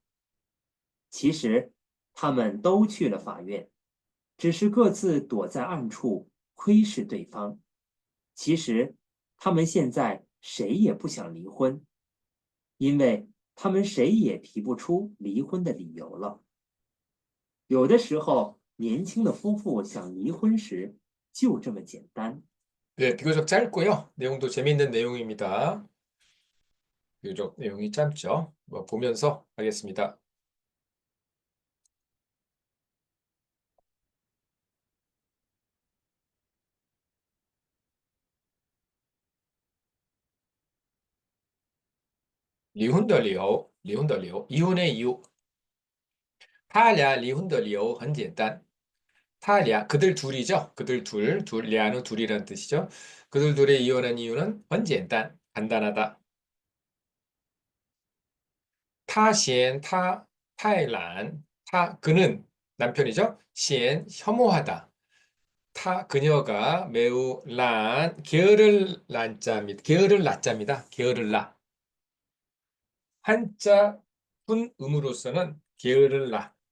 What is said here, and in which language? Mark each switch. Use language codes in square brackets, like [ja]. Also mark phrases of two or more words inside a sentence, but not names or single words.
[zh] 其实他们都去了法院，只是各自躲在暗处窥视对方。其实他们现在谁也不想离婚，因为他们谁也提不出离婚的理由了。有的时候，年轻的夫妇想离婚时，就这么简单。 [ko] 네, 비교적 짧고요. 내용도 재미있는 내용입니다. 비교적 내용이 짧죠. 뭐 보면서 하겠습니다. [zh] 离婚的理由, [ko] 이혼의 이유. [zh] 他俩离婚的理由很简单. 他俩, [ko] 그들 둘이죠. 그들 랴는 둘이라는 뜻이죠. 그들 둘이 이혼한 이유는 [zh] 很简单, [ko] 간단하다. [zh] 他嫌他太懒. [ko] 그는 남편이죠. 嫌, 혐오하다. 그녀가 매우 게으를 낳자입니다. 게으를 낳. 한자 훈음으로서는 게으를 낳.